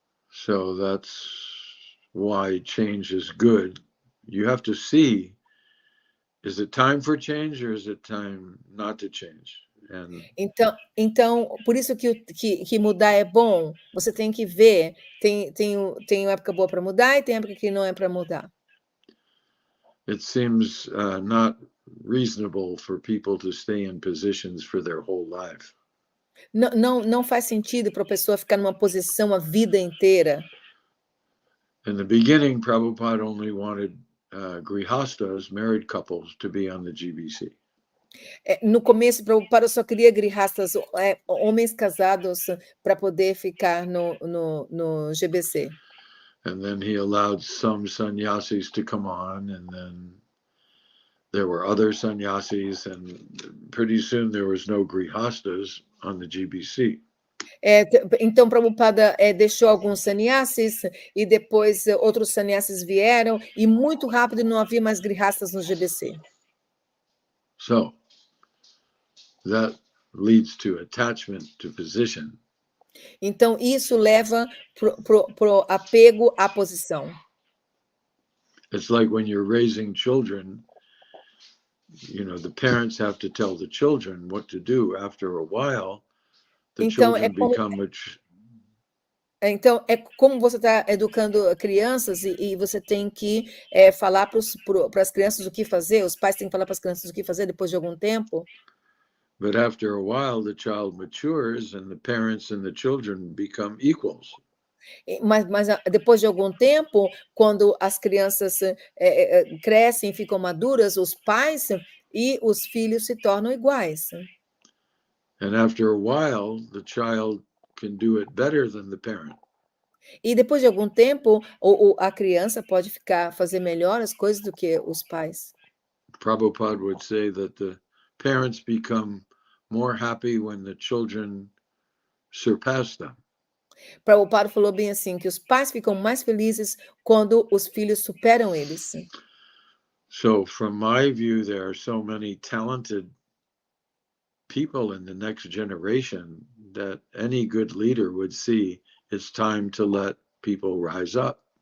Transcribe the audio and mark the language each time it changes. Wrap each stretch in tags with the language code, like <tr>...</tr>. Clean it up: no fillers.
<en>So that's why change is good. You have to see, is it time for change or is it time not to change? And</en> <pt>Então, por isso que mudar é bom. Você tem que ver, tem época boa para mudar e tem época que não é para mudar.</pt> <en>it seems not reasonable for people to stay in positions for their whole life.</en> <pt>Não faz sentido para a pessoa ficar numa posição a vida inteira.</pt> <en>In the beginning, Prabhupada only wanted grihastas, married couples, to be on the GBC.</en> <pt>No começo, Prabhupada só queria grihastas, homens casados, para poder ficar no GBC.</pt> <en>And then he allowed some sannyasis to come on, and then there were other sannyasis, and pretty soon there was no grihastas on the GBC.</en> <pt>Então, Prabhupada deixou alguns sannyasis, e depois outros sannyasis vieram, e muito rápido não havia mais grihastas no GBC.</pt> <en>So that leads to attachment to position.</en> <pt>Então, isso leva pro apego à posição.</pt> <en>It's like when you're raising children, you know, the parents have to tell the children what to do. After a while, the</en> <pt>Então,</pt> <en>children become</en> <pt>Então, é como você está educando crianças e você tem que falar para as crianças o que fazer, os pais têm que falar para as crianças o que fazer depois de algum tempo.</pt> <en>But after a while, the child matures and the parents and the children become equals.</en> <pt>Mas depois de algum tempo, quando as crianças crescem e ficam maduras, os pais e os filhos se tornam iguais.</pt> <en>And after a while, the child can do it better than the parent.</en> <pt>E depois de algum tempo, a criança pode fazer melhor as coisas do que os pais.</pt> <en>Prabhupada would say that the parents become more happy when the children surpass them.</en> <pt>Prabhupada falou bem assim, que os pais ficam mais felizes quando os filhos superam eles.</pt> <en>So from my view, there are so many talented people in the next generation that any good leader would see it's time to let people rise up.</en>